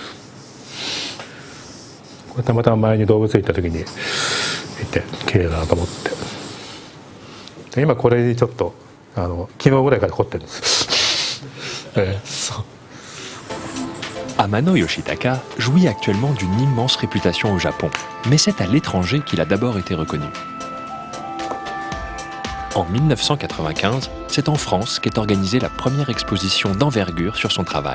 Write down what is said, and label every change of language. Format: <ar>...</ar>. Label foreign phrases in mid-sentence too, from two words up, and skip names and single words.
<ja>これたまたま前に動物園行った時に見て綺麗だなと思って。で今これにちょっと昨日ぐらいから凝ってるんです。</ja> <fr>Amano Yoshitaka jouit actuellement d'une immense réputation au Japon, mais c'est à l'étranger qu'il a d'abord été reconnu. En 1995, c'est en France qu'est organisée la première exposition d'envergure sur son travail.</fr>